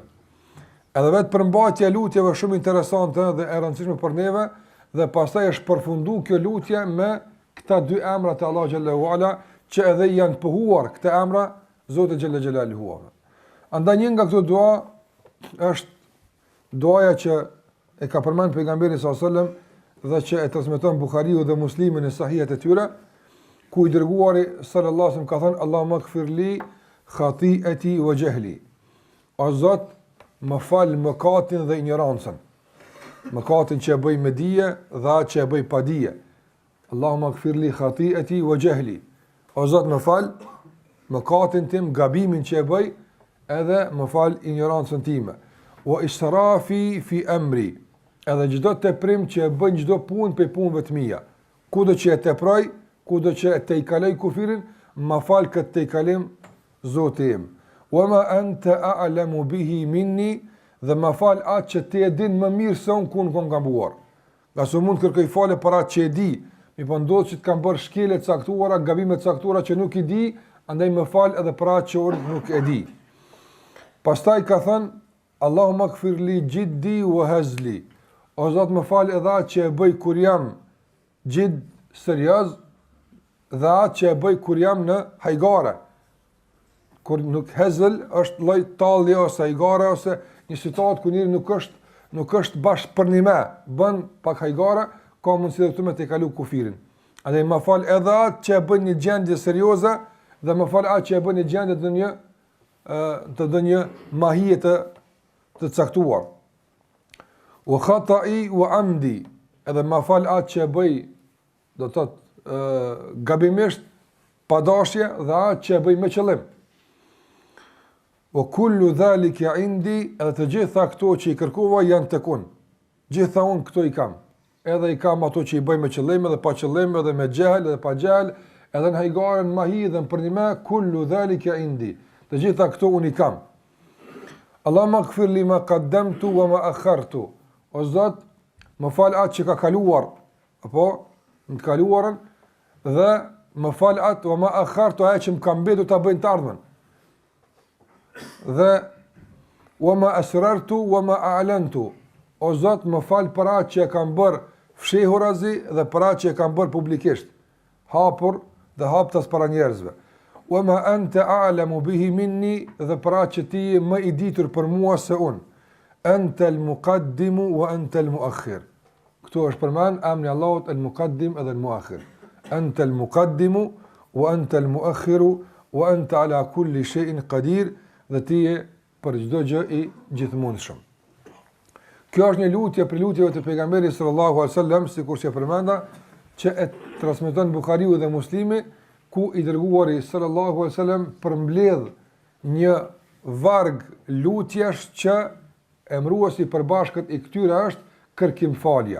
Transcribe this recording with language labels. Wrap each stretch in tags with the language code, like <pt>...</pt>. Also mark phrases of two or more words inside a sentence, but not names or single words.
<sq>Edhe vetë përmbajtja e lutjeve shumë interesante dhe e rëndësishme për neve, dhe pastaj është përfunduar kjo lutje me këta dy emra të Allah</sq> <ar>جل وعلا,</ar> <sq>që edhe janë pëhuar këta emra Zoti</sq> <ar>جل جلاله.</ar> <sq>Andaj një nga këto dua është duaja që e ka përmend pejgamberi</sq> <ar>صلى الله عليه وسلم</ar> <sq>dhe që e transmeton Buhariu dhe Muslimi në sahihet e tyre, ku i dërguari</sq> <ar>صلى الله عليه وسلم</ar> <sq>ka thënë:</sq> <ar>اللهم اغفر لي خطيئتي وجهلي.</ar> <sq>O Zot, më fal mëkatin dhe ignorancën. Mëkatin që e bëj me dije dhe atë që e bëj pa dije.</sq> <ar>اللهم اغفر لي خطيئتي وجهلي.</ar> <sq>O Zot, më fal mëkatin tim, gabimin që e bëj, edhe më fal ignorancën time.</sq> <ar>وإسرافي في أمري.</ar> <sq>Edhe çdo teprim që e bën çdo punë pe punëve të mia. Kudo që e teproj, kudo që e tejkaloj kufirin, më fal këtë tejkalim, Zoti im.</sq> <ar>وما أنت أعلم به مني,</ar> <sq>dhe më fal atë që ti e din më mirë se unë ku kam gabuar. Nga se mund kërkoj falje për atë që e di, mi po ndodh që të kam bërë shkele të caktuara, gabime të caktuara që nuk i di, andaj më fal edhe për atë që unë nuk e di. Pastaj ka thënë:</sq> <ar>اللهم اغفر لي جدي وهزلي.</ar> <sq>O Zot, më fal edhe atë që e bëj kur jam gjid serioz dhe atë që e bëj kur jam në hajgare. Kur nuk hezl është lloj talli ose hajgare ose një situatë ku njëri nuk është bashkë për një me, bën pak hajgare, ka mundësi dhe këtu me të kalu kufirin. Andaj më fal edhe atë që e bën një gjendje serioze dhe më fal atë që e bën një gjendje të një mahije të caktuar.</sq> <ar>وخطئي وعمدي,</ar> <sq>edhe më fal atë që e bëj, do të thotë gabimisht, pa dashje, dhe atë që e bëj me qëllim.</sq> <ar>وكل ذلك عندي,</ar> <sq>edhe të gjitha këto që i kërkova janë tek unë. Gjitha unë këto i kam. Edhe i kam ato që i bëj me qëllim, edhe pa qëllim, edhe me xhel, edhe pa xhel, edhe në hajgaren, mahi dhe në përnime,</sq> <ar>كل ذلك عندي.</ar> <sq>Të gjitha këto unë i kam.</sq> <ar>اللهم اغفر لي ما قدمت وما أخرت.</ar> <sq>O Zot, më fal atë që ka kaluar, apo në të kaluarën, dhe më fal atë</sq> <ar>وما أخرت,</ar> <sq>atë që më ka mbetur ta bëj të ardhmen.</sq> <ar>Dhe وما أسررت وما أعلنت.</ar> <sq>O Zot, më fal për atë që e kam bërë fshehurazi dhe për atë që e kam bërë publikisht, hapur dhe haptas para njerëzve.</sq> <ar>وما أنت أعلم به مني,</ar> <sq>dhe për atë që ti je më i ditur për mua se unë.</sq> <ar>أنت المقدم وأنت المؤخر.</ar> <sq>Këtu është përmend emri Allahut al-muqaddim edhe al-muakhir.</sq> <ar>أنت المقدم وأنت المؤخر وأنت على كل شيء قدير,</ar> <sq>dhe ti je për çdo gjë i gjithmonë. Kjo është një lutje për lutjeve të pejgamberit</sq> <ar>صلى الله عليه وسلم,</ar> <sq>sikur që përmenda, që e transmeton Buhariu dhe Muslimi, ku i dërguari</sq> <ar>صلى الله عليه وسلم</ar> <sq>përmbledh një varg lutjesh që emëruesi i përbashkët i këtyre është kërkim falja.</sq>